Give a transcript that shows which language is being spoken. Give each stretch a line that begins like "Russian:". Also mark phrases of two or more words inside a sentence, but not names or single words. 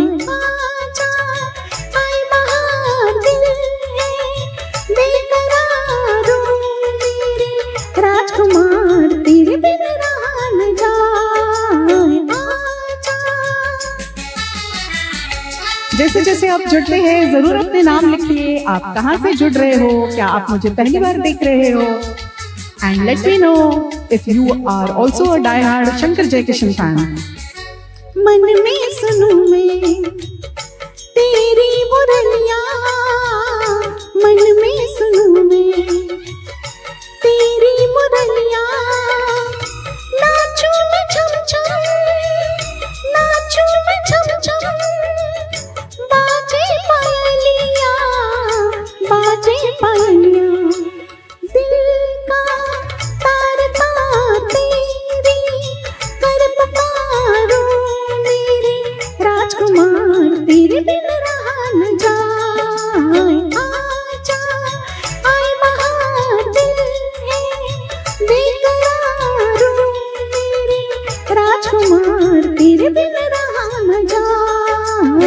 Hindi: आजा आई बहार दिल है बेकरारों मेरे राजकुमार तेरे बिन रहा न जाए। आजा। जैसे जैसे आप जुड़ रहे हैं जरूर अपने नाम लिखिए। आप कहाँ से जुड़ रहे हो? क्या आप मुझे पहली बार देख रहे हो?
English: And let me know if you are also a die-hard Shankar Jaikishan fan.
Hindi: मन में सुनूं मैं तेरी मुरलियाँ, मन में सुनूं मैं तेरी मुरलियाँ, नाचूं मैं छम छम, नाचूं मैं छम छम, बाजे पायलियाँ, बाजे पायलियाँ, दिल का तार तार तेरी कर पुकारो, मेरे राजकुमार तेरे बिन रहा न जाए। आजा आई बहार दिल है बेकरारों मेरे राजकुमार तेरे बिन रहा न जाए।